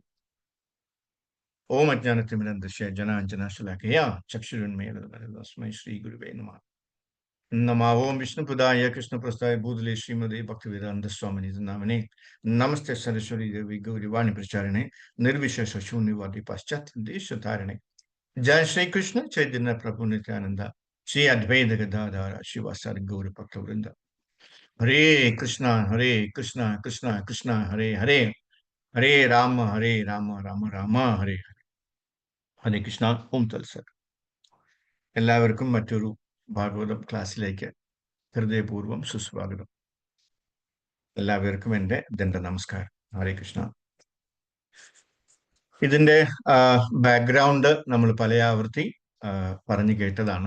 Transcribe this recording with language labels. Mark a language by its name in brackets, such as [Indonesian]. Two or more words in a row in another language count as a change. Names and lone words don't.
[Sanskrit] ഓം അജ്ഞാനത്തിമിരന്തശ്യ ജനാഞ്ജനാശലാഖയാ ചക്ഷുരുന്മേലസ്മൈ ശ്രീ ഗുരുവേ നമഃ. നമഃ ഓം വിഷ്ണുപദായ കൃഷ്ണപ്രസ്ഥായ ഭൂതലേ ശ്രീമതി ഭക്തിവേദാന്ത സ്വാമിനി നാമനെ. നമസ്തേ സരസ്വതി ദേവി ഗൗരിവാണി പ്രചാരിണെ നിർവിശേഷ ശൂന്യവാദി പാശ്ചാത്യ ദേശധാരണെ. जय श्री कृष्ण चैतन्य प्रभु नित्यानंद श्री अद्वैत गदाधर शिवासादि गौर भक्तवृंद. हरे कृष्णा कृष्णा कृष्णा हरे हरे, हरे राम राम राम हरे हरे. ഹരേ കൃഷ്ണ. ഓം തത്സത്. [Malayalam] എല്ലാവർക്കും മറ്റൊരു ഭാഗവതം ക്ലാസ്സിലേക്ക് ഹൃദയപൂർവ്വം സുസ്വാഗതം. എല്ലാവർക്കും എൻ്റെ ദണ്ഡ നമസ്കാരം. [Sanskrit] ഹരേ കൃഷ്ണ. [Malayalam] ഇതിന്റെ ബാക്ക്ഗ്രൗണ്ട് നമ്മൾ പല ആവർത്തി പറഞ്ഞു കേട്ടതാണ്.